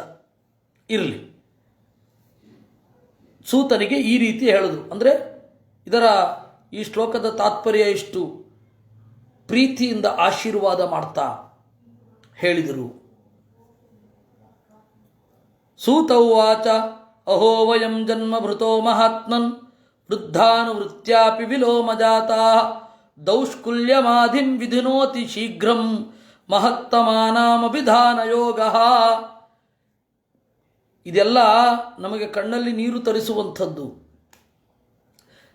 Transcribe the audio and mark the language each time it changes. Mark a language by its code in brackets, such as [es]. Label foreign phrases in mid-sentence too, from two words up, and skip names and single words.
[kn] ಇರಲಿ. ಸೂತನಿಗೆ ಈ ರೀತಿ ಹೇಳೋದು ಅಂದರೆ ಈ ಶ್ಲೋಕದ ತಾತ್ಪರ್ಯ ಇಷ್ಟು. ಪ್ರೀತಿಯಿಂದ ಆಶೀರ್ವಾದ ಮಾಡ್ತಾ ಹೇಳಿದರು. [sa] ಸೂತ ಉವಾಚ ಅಹೋ ವಯಂ ಜನ್ಮಭೃತೋ ಮಹಾತ್ಮನ್ ವೃದ್ಧಾನುವೃತ್ಯಾಪಿ ವಿಲೋಮಜಾತಾ ದೌಷ್ಕುಲ್ಯಮಾಧಿಂ ವಿಧಿನೋತಿ ಶೀಘ್ರಂ ಮಹತ್ತಮಾನಾಮಭಿಧಾನ ಯೋಗ. [kn] ಇದೆಲ್ಲ ನಮಗೆ ಕಣ್ಣಲ್ಲಿ ನೀರು ತರಿಸುವಂಥದ್ದು.